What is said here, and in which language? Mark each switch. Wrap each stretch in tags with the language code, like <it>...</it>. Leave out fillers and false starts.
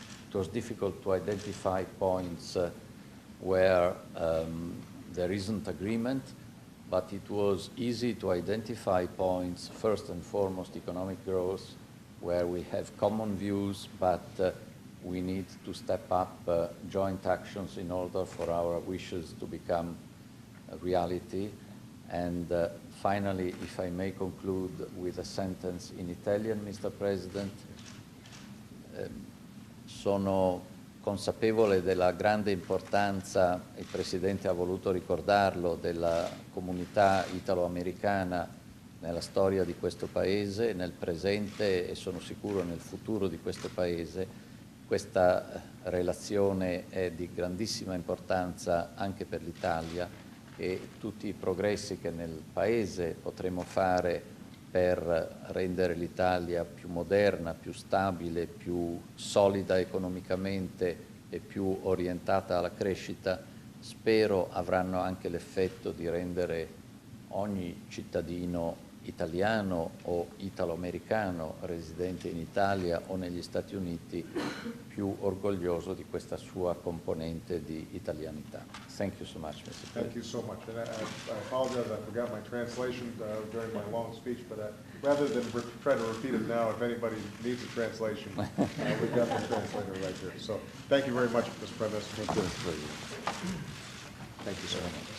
<en>It was difficult to identify points where there isn't agreement, but it was easy to identify points, first and foremost economic growth, where we have common views, but we need to step up joint actions in order for our wishes to become a reality. And finally, if I may conclude with a sentence in Italian, Mr.</en> <it>President, sono consapevole della grande importanza, il Presidente ha voluto ricordarlo, della comunità italo-americana nella storia di questo Paese, nel presente e sono sicuro nel futuro di questo Paese. Questa relazione è di grandissima importanza anche per l'Italia e tutti i progressi che nel Paese potremo fare per rendere l'Italia più moderna, più stabile, più solida economicamente e più orientata alla crescita, spero avranno anche l'effetto di rendere ogni cittadino italiano o italo-americano residente in Italia o negli Stati Uniti più orgoglioso di questa sua componente di italianità.</it> <en>Thank you so much, Mr. President. Thank you so much. And I apologize, I forgot my translation during my long speech, but rather than try to repeat it now, if anybody needs a translation, we've got the translator right here. So thank you very much, Mr. Prime Minister. Thank you, Mr. President. Thank you so much.</en>